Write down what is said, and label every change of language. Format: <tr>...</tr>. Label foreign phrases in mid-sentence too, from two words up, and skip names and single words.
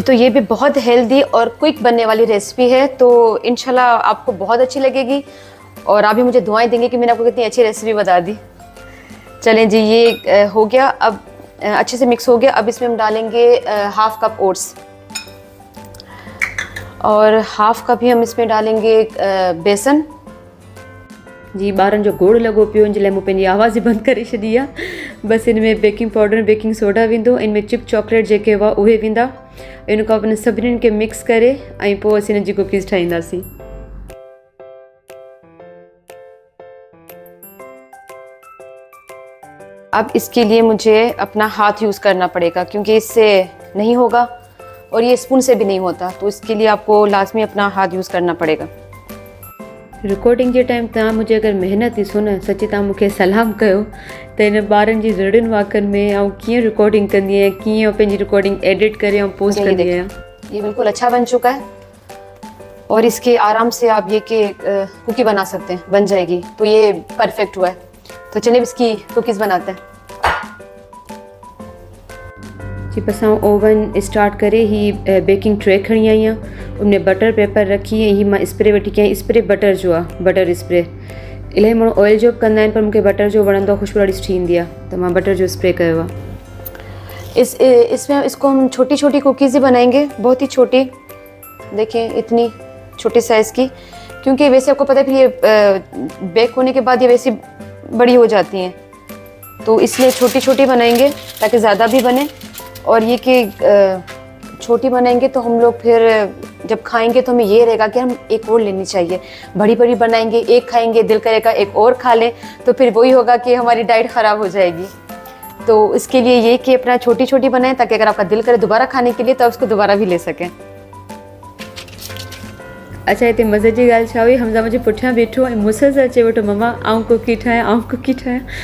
<ur>تو یہ بھی بہت ہیلدی اور کوئک بننے والی ریسیپی ہے، تو انشاءاللہ آپ کو بہت اچھی لگے گی اور آپ بھی مجھے دعائیں دیں گے کہ میں نے آپ کو کتنی اچھی ریسیپی بتا دی. چلیں جی، یہ ہو گیا، اب اچھے سے مکس ہو گیا. اب اس میں ہم ڈالیں گے</ur> <en>half cup oats</en> <ur>اور</ur> <en>half cup</en> <ur>ہی ہم اس میں ڈالیں گے بیسن جی.</ur> <sd>ॿारनि जो गोड़ लॻो पियो, इन जे लाइ मूं पंहिंजी आवाज़ ई बंदि करे छॾी आहे। बसि इनमें</sd> <en>baking powder baking soda</en> <sd>वेंदो, इनमें</sd> <en>chip chocolate</en> <sd>जेके हुआ उहे वेंदा। इन खां पोइ सभिनीनि खे मिक्स करे ऐं पोइ असीं हिन जी कुकीज़ ठाहींदासीं।</sd> <ur>اب اس کے لیے مجھے اپنا ہاتھ یوز کرنا پڑے گا کیونکہ اس سے نہیں ہوگا اور یہ سپون سے بھی نہیں ہوتا، تو اس کے لیے آپ کو لازمی اپنا ہاتھ یوز کرنا پڑے گا.</ur> <sd>रिकॉर्डिंग के टाइम तव्हां मुझे अगर महिनत ॾिसो न, सची तव्हां मूंखे सलाम कयो त हिन ॿारनि जी ज़ड़ियुनि वाकनि में ऐं कीअं रिकॉर्डिंग कंदी आहियां, कीअं पंहिंजी रिकॉर्डिंग एडिट करे ऐं पोस्ट कंदी आहियां।</sd> <ur>یہ بالکل اچھا بن چکا ہے اور اس کے آرام سے آپ یہ کہ کوکی بنا سکتے ہیں، بن جائے گی. تو یہ پرفیکٹ ہوا ہے. تو چلیے اس کی کوکیز بناتے ہیں جی.</ur> <sd>बस</sd> <en>oven start</en> <sd>करे ही</sd> <en>baking tray</en> <sd>खड़ी आई आहियां, उनमें</sd> <en>butter paper</en> <sd>रखी ऐं ही मां स्प्रे वठी कई। स्प्रे बटर जो आहे,</sd> <en>butter spray.</en> <sd>इलाही माण्हू ऑयल जो बि कंदा आहिनि पर मूंखे बटर जो वणंदो आहे, ख़ुशबू ॾाढी सुठी ईंदी आहे, त मां बटर जो स्प्रे कयो आहे।</sd> <ur>اس میں اس کو ہم چھوٹی چھوٹی کوکیز ہی بنائیں گے، بہت ہی چھوٹی. دیکھیے اتنی چھوٹی سائز کی، کیونکہ ویسے آپ کو پتا ہے پھر یہ بیک ہونے کے بعد یہ ویسی بڑی ہو جاتی ہیں، تو اس لیے چھوٹی چھوٹی بنائیں گے تاکہ زیادہ بھی بنے. اور یہ کہ چھوٹی بنائیں گے تو ہم لوگ پھر جب کھائیں گے تو ہمیں یہ رہے گا کہ ہم ایک اور لینی چاہیے. بڑی بڑی بنائیں گے، ایک کھائیں گے، دل کرے گا ایک اور کھا لیں، تو پھر وہی ہوگا کہ ہماری ڈائٹ خراب ہو جائے گی. تو اس کے لیے یہ کہ اپنا چھوٹی چھوٹی بنائیں تاکہ اگر آپ کا دل کرے دوبارہ کھانے کے لیے تو آپ اس کو دوبارہ بھی لے سکیں. اچھا,</ur> <sd>हिते मज़े जी ॻाल्हि छा हुई, हमज़ा मुंहिंजे पुठियां बीठो ऐं मूंसां सां अचे वेठो, मम्मा आउं कुकी ठाहियां, आउं कुकी ठाहियां।</sd>